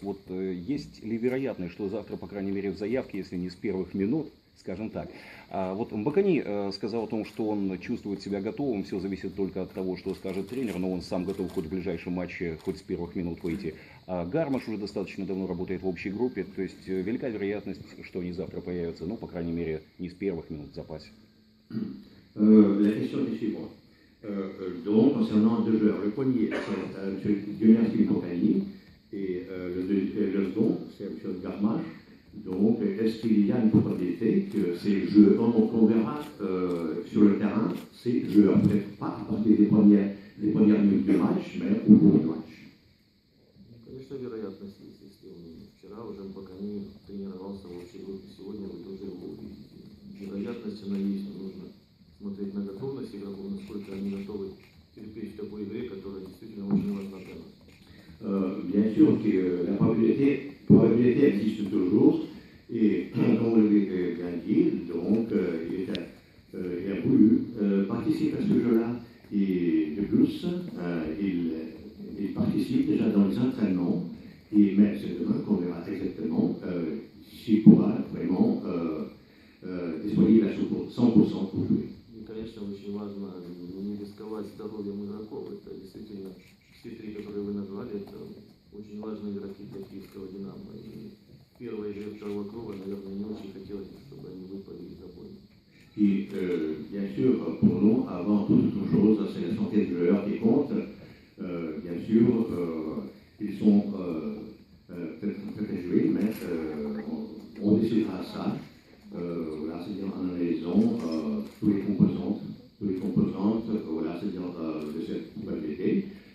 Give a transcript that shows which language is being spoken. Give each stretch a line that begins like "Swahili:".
Russian: Вот есть ли вероятность, что завтра, по крайней мере, в заявке, если не с первых минут, скажем так, вот Мбакани сказал о том, что он чувствует себя готовым, все зависит только от того, что скажет тренер, но он сам готов хоть в ближайшем матче, хоть с первых минут выйти. А Гармаш уже достаточно давно работает в общей группе, то есть велика вероятность, что они завтра появятся, ну, по крайней мере, не с первых минут в запасе.
French: La question est suivante. Donc, concernant deux joueurs, le premier, c'est M. Guillermin Compagnie, et le second, c'est M. Garmache. Donc, est-ce qu'il y a une probabilité que ces joueurs, on verra sur le terrain, ces joueurs, peut-être pas à partir des premières minutes du match, mais au cours du match?
Russian: Конечно, вероятность есть. Если он вчера уже Мбакани тренировался в общей группе, сегодня вы тоже его увидите. Вероятность она есть, но нужно смотреть на готовность игроков, насколько они готовы терпеть в такой игре, которая действительно очень важна для нас.
French: Bien sûr que la probabilité existe toujours, et comme vous l'avez bien dit, donc il a voulu participer à ce jeu-là, et de plus, il participe déjà dans les entraînements, mais c'est demain qu'on verra exactement s'il pourra vraiment disponible à 100% pour jouer.
Russian: Конечно, очень важно не рисковать здоровьем игроков. Это действительно все три, которые вы назвали, это очень важные игроки для киевского «Динамо». И в первой игре второго круга, наверное, не очень хотелось, чтобы они выпали из обоих.
French: Et bien sûr, pour nous, avant toute chose, c'est la santé des joueurs qui compte. Bien sûr, ils sont peut-être très joués, mais on décidera ça. Voilà, c'est-à-dire en analysant tous les composantes, voilà, c'est-à-dire de cette probabilité.